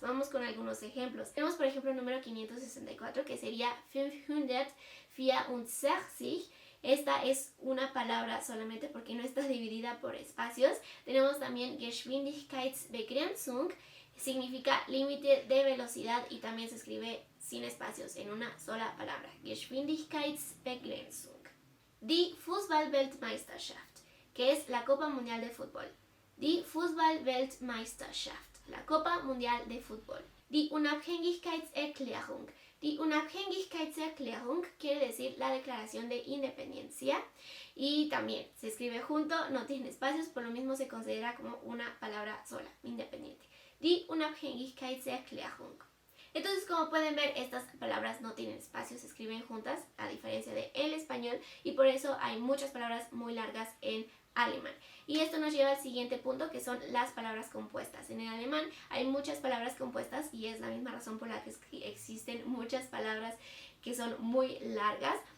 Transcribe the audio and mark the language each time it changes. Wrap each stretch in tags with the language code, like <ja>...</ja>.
<es>Vamos con algunos ejemplos. Tenemos por ejemplo el número 564, que sería 564. Esta es una palabra solamente porque no está dividida por espacios. Tenemos también Geschwindigkeitsbegrenzung, significa límite de velocidad y también se escribe sin espacios en una sola palabra.</es> <de>Geschwindigkeitsbegrenzung. Die Fußball-Weltmeisterschaft,</de> <es>que es la Copa Mundial de Fútbol.</es> <de>Die Fußball-Weltmeisterschaft,</de> <es>la Copa Mundial de Fútbol.</es> <de>Die Unabhängigkeitserklärung. Die Unabhängigkeitserklärung</de> <es>quiere decir la declaración de independencia y también se escribe junto, no tiene espacios, por lo mismo se considera como una palabra sola, independiente.</es> <de>Die Unabhängigkeitserklärung.</de> <es>Entonces, como pueden ver, estas palabras no tienen espacios, se escriben juntas, a diferencia del español, y por eso hay muchas palabras muy largas en alemán. Y esto nos lleva al siguiente punto, que son las palabras compuestas. En el alemán hay muchas palabras compuestas y es la misma razón por la que existen muchas palabras que son muy largas.</es>